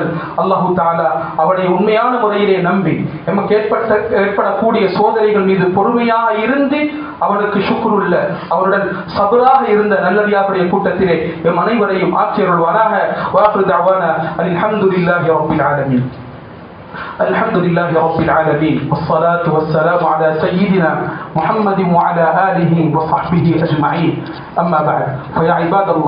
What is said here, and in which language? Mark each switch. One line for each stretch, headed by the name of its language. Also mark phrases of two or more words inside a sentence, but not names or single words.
Tamil: அல்லாஹு தஆலா அவனை உண்மையான முறையிலே நம்பி நமக்கு ஏற்படக்கூடிய சோதனைகள் மீது பொறுமையாக இருந்து அவனுக்கு ஷுக்ருல்ல, அவருடன் சபராக இருந்த நல்லடியாருடைய கூட்டத்திலே எம் அனைவரையும் ஆக்கியருள்வானாக.
Arabic: وآخر دعوانا الحمد لله رب العالمين. الحمد لله رب العالمين، والصلاة والسلام على سيدنا محمد وعلى آله وصحبه أجمعين. أما بعد، فيا عباد الله